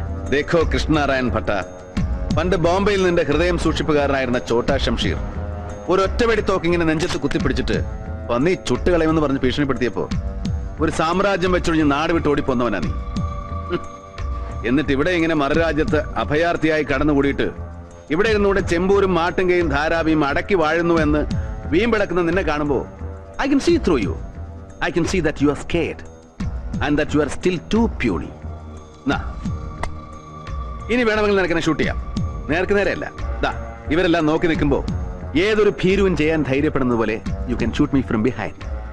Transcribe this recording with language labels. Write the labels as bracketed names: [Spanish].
[Hindi] देखो [Malayalam] കൃഷ്ണനാരായൺ ഭട്ട, പണ്ട് ബോംബെയിൽ നിന്റെ ഹൃദയം സൂക്ഷിപ്പുകാരനായിരുന്ന ചോട്ടാ ഷംഷീർ ഒരു ഒറ്റവെടി തോക്കിങ്ങനെ നെഞ്ചത്ത് കുത്തിപ്പിടിച്ചിട്ട് പന്നി ചുട്ടുകളയുമെന്ന് പറഞ്ഞ് ഭീഷണിപ്പെടുത്തിയപ്പോ ഒരു സാമ്രാജ്യം വെച്ചൊഴിഞ്ഞ് നാട് വിട്ട് ഓടിപ്പോന്നവനാ നീ. എന്നിട്ട് ഇവിടെ ഇങ്ങനെ മറുരാജ്യത്ത് അഭയാർത്ഥിയായി കടന്നുകൂടിയിട്ട് ഇവിടെ ഇരുന്നൂടെ ചെമ്പൂരും മാട്ടുങ്കയും ധാരാവിയും അടക്കി വാഴുന്നു എന്ന് വീമ്പിടക്കുന്ന നിന്നെ കാണുമ്പോ [English] I can see through you. I can see that you are scared and that you are still too puny. [Malayalam] നാ ഇനി വേണമെങ്കിൽ നിനക്കെന്നെ ഷൂട്ട് ചെയ്യാം. നേർക്ക് നേരെയല്ല, ഇവരെല്ലാം നോക്കി നിൽക്കുമ്പോ ഏതൊരു ഭീരുവും ചെയ്യാൻ ധൈര്യപ്പെടുന്നത് പോലെ [English] You can shoot me from behind.